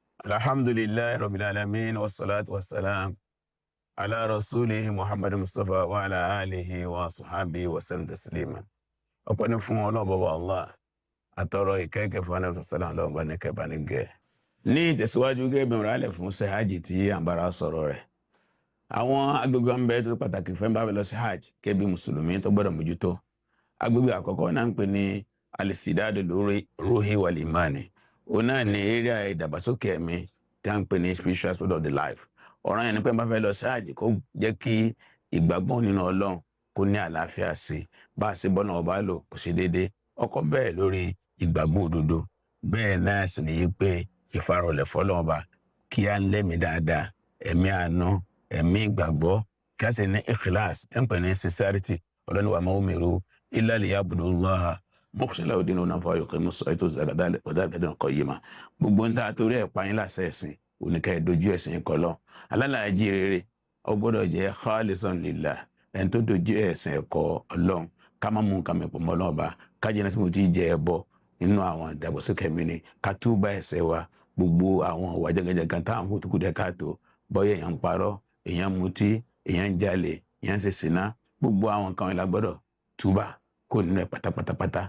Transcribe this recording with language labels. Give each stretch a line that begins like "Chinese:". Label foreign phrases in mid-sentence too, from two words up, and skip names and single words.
Arabic: الحمد لله رب العالمين والصلاة والسلام على رسوله محمد مصطفى وعلى آله وصحبه وسلم تسليما.
Yoruba: Ọpẹ́ ni fún Ọlọ́run baba Allah. Atọrọ ìkẹ́ fún Ànábì
Arabic: صلى الله عليه وسلم
Yoruba: bá ní gẹ́. Ní ìtẹ̀síwájú gẹ́gẹ́ bí rálẹ̀ fún ṣe hajj tí à ń bára sọ̀rọ̀ rẹ̀. Àwọn agbègbè ń bẹ tó pàtàkì fẹ́ bá lọ sí hajj kẹ́ bí mùsùlùmí tó gbọ́dọ̀ mójútó. Agbègbè àkọ́kọ́ náà ń pè ní
Arabic: الاستعداد الروحي والإيماني.
Yoruba: Òun náà ni area ìdàgbàsókè ẹ̀mí tí à ń pè ní
English: spiritual aspect of the life.
Yoruba: Ọ̀ràn yẹn ni pé bá fẹ́ lọ sí hajj kó jẹ́ kí ìgbàgbọ́ nínú Ọlọ́run kó ní àlàáfíà sí. Bá a ṣe bọ́nà ọba lò kò ṣe déédéé. Ọkọ̀ bẹ́ẹ̀ lórí ìgbàgbọ́ òdodo. Bẹ́ẹ̀ náà sì ni pé ìfarọ̀lẹ̀ fọ́lọ́run ọba kí á ń lẹ́mìí dáadáa, ẹ̀mí àánú, ẹ̀mí ìgbàgbọ́, kí á sì ní ikhlas, ẹ̀ ń pè ní sincerity. Ọlọ́run wa
Arabic: ما أمروا إلا ليعبدوا الله مخلصين له الدين حنفاء يقيموا الصلاة والزكاة وذلك دين القيم.
Yoruba: Gbogbo ń ta torí ẹ̀ pa yín láṣẹ ẹ̀sìn oníkẹ́ dojú ẹ̀sìn kọlọ́. Alálàájì rere ó gbọ́dọ̀ jẹ́
Arabic: خالصا لله,
Yoruba: ẹni tó dojú ẹ̀sìn ẹ̀kọ́ Ọlọ́run, ká má mú nǹkan mẹ́pọ̀ mọ́ Ọlọ́run ọba, ká jẹ́ náà tí mo ti jẹ ẹbọ nínú àwọn ìdàgbàsókè mi ni, ká túbà ẹ̀ṣẹ̀ wa, gbogbo àwọn ìwà jẹgẹjẹgẹ táwọn fún tukú dẹ́ káàtó, bọ́yá èèyàn ń parọ́, èèyàn ń mutí, èèyàn ń jalè, èèyàn ń ṣe ṣìnà, gbogbo àwọn nǹkan ìlà gbọ́dọ̀ túbà kó nínú ẹ̀ pátápátápátá.